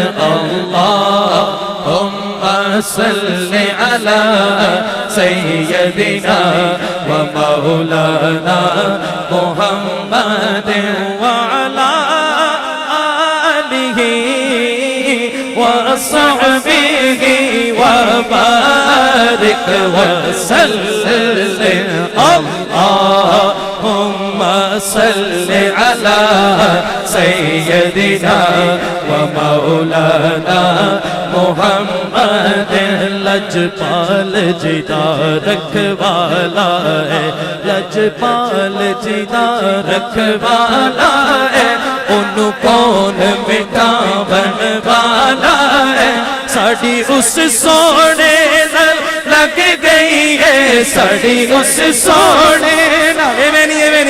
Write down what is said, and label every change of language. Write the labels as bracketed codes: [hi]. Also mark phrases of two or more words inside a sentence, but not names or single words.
[ar] اللهم صل على سيدنا ومولانا محمد وعلى آله وصحبه وبارك وسلم. اللهم صل على سيدنا ومولانا محمد. [pa] لجپال جدا رکھوالا ہے، لجپال جدا رکھوالا ہے، اونہوں کون مٹاون والا ہے. ساڈی اس سوہنے نال لگ گئی ہے، ساڈی اس سوہنے نال اینویں نہیں